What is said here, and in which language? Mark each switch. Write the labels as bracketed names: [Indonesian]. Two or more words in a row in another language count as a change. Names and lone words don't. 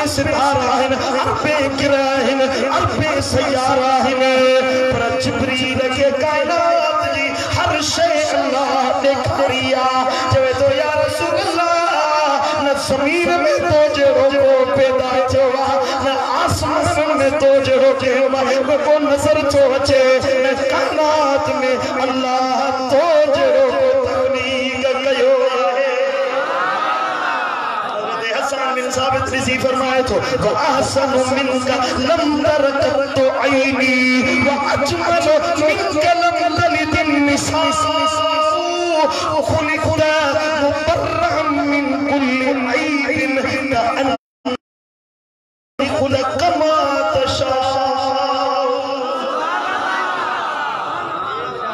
[Sindhi] सितारा आहिनि अरबे ग्रह आहिनि अरबे सयारा आहिनि पर जिब्रील खे काइनात जी हर शइ अल्लाह ॾेखारी आहे चवे थो [Arabic] يا رسول الله [Sindhi] न ज़मीन में तो जहिड़ो को पैदा थियो आहे न आसमान में तो जहिड़ो कयो आहे को नज़र थो अचे काइनात में अल्लाह तो जहिड़ो को तकलीफ़ कयो आहे हज़रत हसन बिन साबित रिज़ी फरमाए थो [Arabic] وأحسن منك لم ترقط عيني وأجمل منك لم تلد نساء خلقت مبرأ من كل عيب كأن خلق ما تشاء